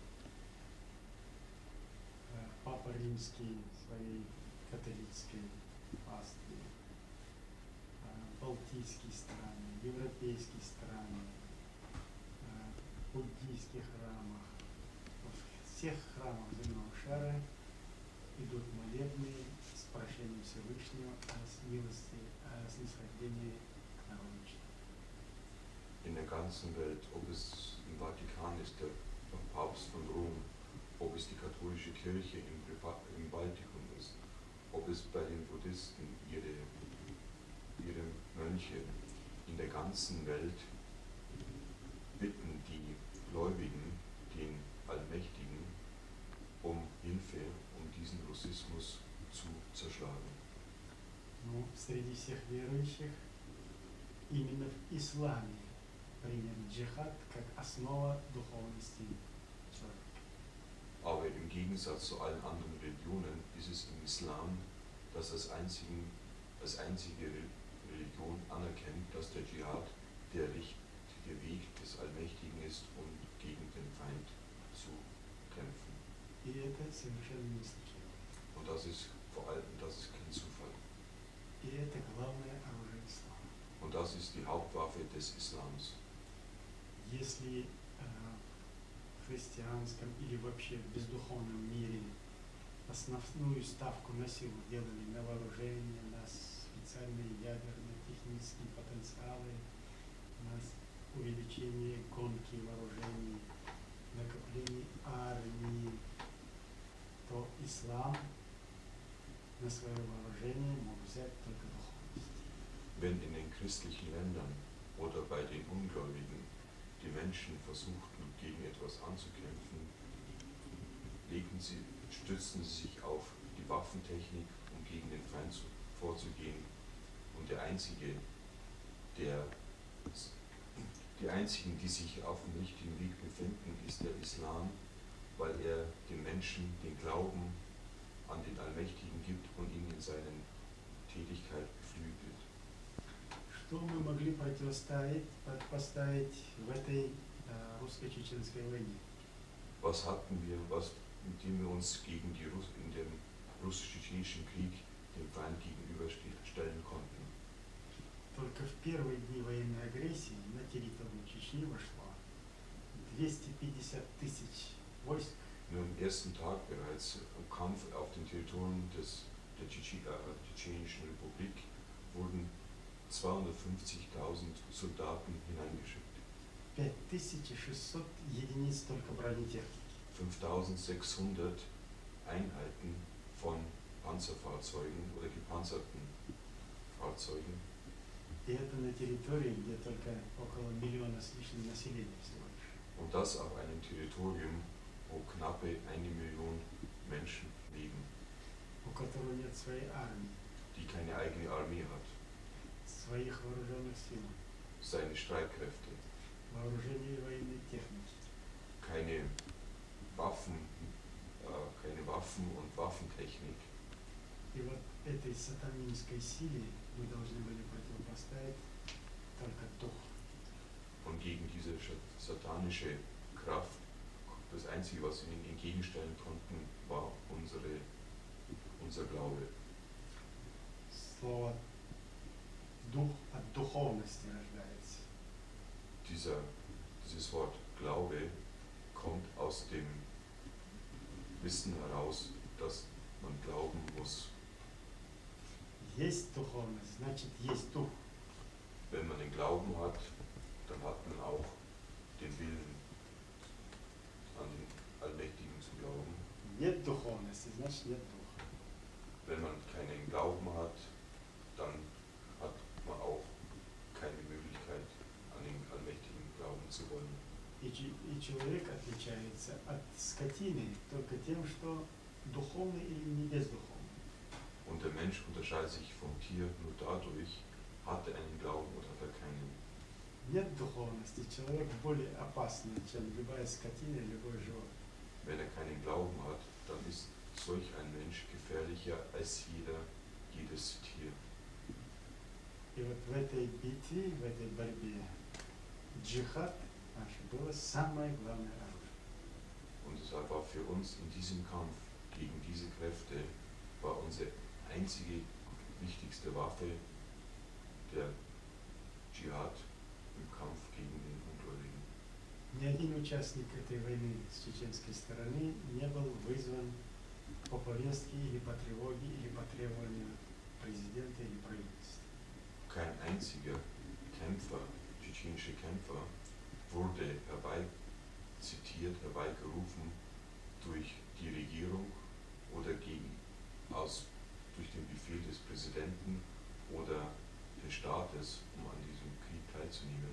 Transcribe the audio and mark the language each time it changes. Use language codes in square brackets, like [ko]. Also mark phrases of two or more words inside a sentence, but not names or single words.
[ru] Папа Римский в своей католической пастве, балтийские страны, европейские страны, буддийских храмах, во всех храмах земного шара идут молебны с прошением Всевышнего о милости, о снисхождении к народу. [de] In der ganzen Welt, ob es im Vatikan ist, der Papst von Rom, ob es die katholische Kirche im Baltikum ist, ob es bei den Buddhisten ihre Mönche, in der ganzen Welt bitten die Gläubigen, den Allmächtigen, um Hilfe, um diesen Russismus zu zerschlagen. [ru] Но среди всех верующих именно в исламе принят джихад как основа духовности человека. [de] Aber im Gegensatz zu allen anderen Religionen ist es im Islam, dass als einzige Religion anerkennt, dass der Dschihad der richtige Weg des Allmächtigen ist, um gegen den Feind zu kämpfen. [ru] И это совершенно не случайно. [de] Und das ist vor allem, das ist kein Zufall. [ru] И это главное оружие ислама. [de] Und das ist die Hauptwaffe des Islams. [ru] Если в христианском или вообще в бездуховном мире основную ставку на силу делали на вооружение, на специальные ядерно-технические потенциалы, на увеличение гонки вооружений, накопление армии, то ислам на свое вооружение мог взять только духовность. [de] Wenn in den christlichen Ländern oder bei den Ungläubigen die Menschen versuchten, gegen etwas anzukämpfen, stützten sie sich auf die Waffentechnik, um gegen den Feind vorzugehen. Und die einzigen, die sich auf dem richtigen Weg befinden, ist der Islam, weil er den Menschen den Glauben an den Allmächtigen gibt und ihn in seiner Tätigkeit beflügelt. [ru] Что мы могли противоставить в этой русско-чеченской войне? [de] Was hatten wir, mit dem wir uns gegen in dem russisch-tschetschenischen Krieg dem Feind gegenüberstellen konnten? [ru] Только в первые дни военной агрессии на территорию Чечни вошло 250 тысяч войск. [de] Nur am ersten Tag bereits im Kampf auf dem Territorium der Tschetschenischen Republik wurden 250.000 Soldaten hineingeschickt. [ru] 5600 единиц только бронетехники. [de] 5600 Einheiten von Panzerfahrzeugen oder gepanzerten Fahrzeugen. [ru] И это на территории, где только около миллиона с лишним населения всего лишь. [de] Und das auf einem Territorium, wo knappe 1 Million Menschen leben, [ru] У которого нет своей армии, [de] die keine eigene Armee hat, [ru] своих вооруженных сил, [de] seine Streitkräfte, [ru] вооружения и военной техники. [de] keine Waffen und Waffentechnik. [ru] И вот этой сатанинской силе мы должны были противопоставить только дух. [de] Und gegen diese satanische Kraft, das Einzige, was wir ihnen entgegenstellen konnten, war unser Glaube. [ru] Слово дух от духовности рождается. [de] Dieses Wort Glaube kommt aus dem Wissen heraus, dass man glauben muss. [ru] Есть духовность, значит есть дух. [de] Wenn man den Glauben hat, dann hat man auch den Willen, an den Allmächtigen zu glauben. [ru] Нет духовности, значит нет духа. [de] Wenn man keinen Glauben hat, dann hat man auch keine Möglichkeit, an den Allmächtigen glauben zu wollen. [ru] И человек отличается от скотины только тем, что духовный или не бездуховный. [de] Und der Mensch unterscheidet sich vom Tier nur dadurch, hat er einen Glauben oder hat er keinen. [ru] Нет духовности, человек более опасный, чем любая скотина, любое животное. [de] Wenn er keinen Glauben hat, dann ist solch ein Mensch gefährlicher als jedes Tier. [ru] И вот в этой битве, в этой борьбе, джихад наше было самое главное оружие. [de] Und deshalb war für uns in diesem Kampf gegen diese Kräfte, war unsere einzige wichtigste Waffe der Dschihad im Kampf gegen den Ungläubigen. [ru] Ни один участник этой войны с чеченской стороны не был вызван по повестке или по тревоге или по требованию президента или правительства. [de] Kein einziger Kämpfer, tschetschenische Kämpfer, wurde herbeizitiert, herbeigerufen durch die Regierung oder durch den Befehl des Präsidenten oder des Staates, um an diesem Krieg teilzunehmen.